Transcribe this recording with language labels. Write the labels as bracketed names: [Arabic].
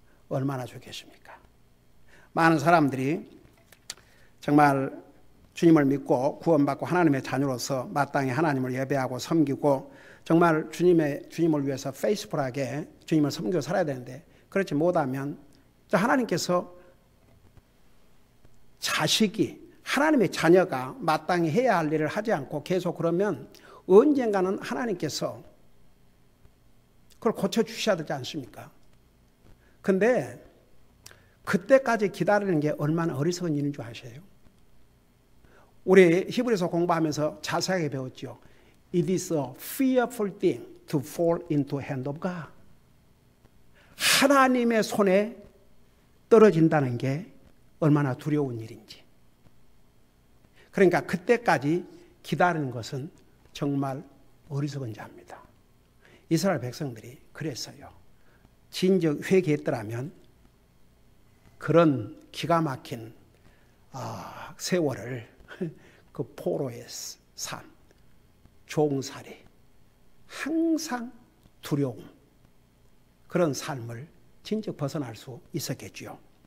[Korean] 얼마나 좋겠습니까? 많은 사람들이 정말 주님을 믿고 구원받고 하나님의 자녀로서 마땅히 하나님을 예배하고 섬기고 정말 주님을 위해서 페이스풀하게 주님을 섬기고 살아야 되는데 그렇지 못하면 하나님께서 자식이 하나님의 자녀가 마땅히 해야 할 일을 하지 않고 계속 그러면 언젠가는 하나님께서 그걸 고쳐주셔야 되지 않습니까? 근데 그때까지 기다리는 게 얼마나 어리석은 일인 줄 아세요? 우리 히브리서 공부하면서 자세하게 배웠죠. [English] It is a fearful thing to fall into hand of God. [Korean] 하나님의 손에 떨어진다는 게 얼마나 두려운 일인지. 그러니까 그때까지 기다리는 것은 정말 어리석은 자입니다. 이스라엘 백성들이 그랬어요. 진즉 회개했더라면 그런 기가 막힌 세월을 그 포로의 삶, 종살이, 항상 두려움, 그런 삶을 진즉 벗어날 수 있었겠지요.